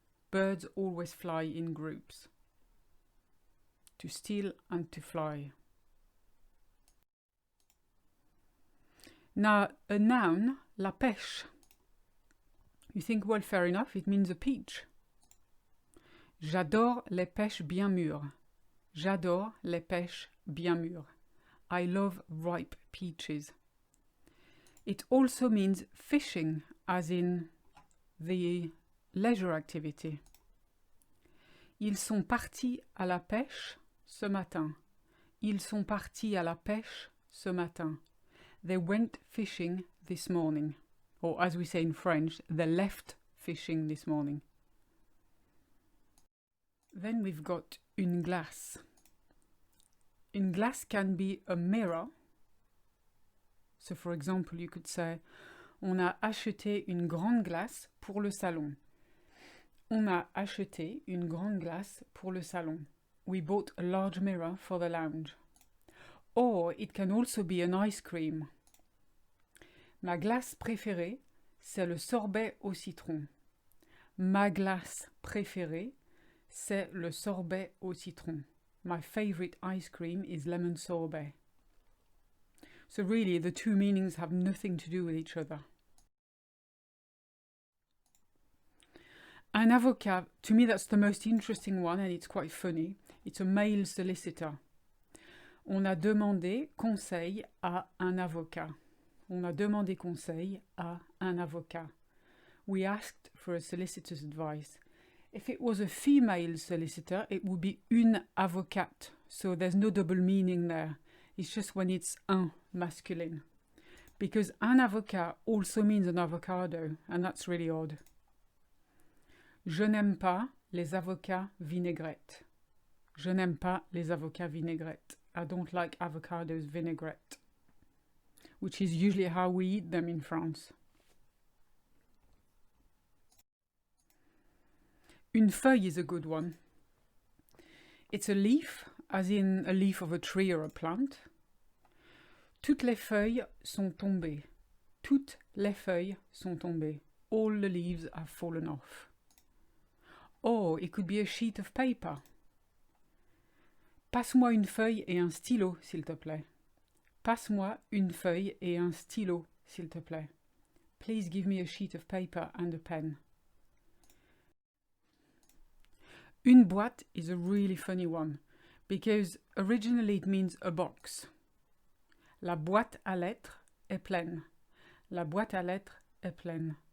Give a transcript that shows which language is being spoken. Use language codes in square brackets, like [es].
[en] Birds always fly in groups. To steal and to fly. Now, a noun, la pêche. You think, well, fair enough, it means a peach. [fr] J'adore les pêches bien mûres. J'adore les pêches bien mûres. [en] I love ripe peaches. It also means fishing, as in the leisure activity. [fr] Ils sont partis à la pêche ce matin. Ils sont partis à la pêche ce matin. [en] They went fishing this morning. Or as we say in French, they left fishing this morning. Then we've got une glace. Une glace can be a mirror. So for example, you could say, [fr] on a acheté une grande glace pour le salon. On a acheté une grande glace pour le salon. [en] We bought a large mirror for the lounge. Or it can also be an ice cream. [fr] Ma glace préférée, c'est le sorbet au citron. Ma glace préférée, c'est le sorbet au citron. [en] My favorite ice cream is lemon sorbet. So really, the two meanings have nothing to do with each other. Un avocat, to me that's the most interesting one and it's quite funny. It's a male solicitor. [fr] On a demandé conseil à un avocat. On a demandé conseil à un avocat. [en] We asked for a solicitor's advice. If it was a female solicitor, it would be une avocate. So there's no double meaning there. It's just when it's un masculine. Because un avocat also means an avocado, and that's really odd. [fr] Je n'aime pas les avocats vinaigrettes. Je n'aime pas les avocats vinaigrettes. [en] I don't like avocados vinaigrette, which is usually how we eat them in France. Une feuille is a good one. It's a leaf, as in a leaf of a tree or a plant. [fr] Toutes les feuilles sont tombées. Toutes les feuilles sont tombées. [en] All the leaves have fallen off. Or it could be a sheet of paper. [fr] Passe-moi une feuille et un stylo, s'il te plaît. Passe-moi une feuille et un stylo, s'il te plaît. [en] Please give me a sheet of paper and a pen. Une boîte is a really funny one, because originally it means a box. [fr] La boîte à lettres est pleine. La boîte à lettres est pleine.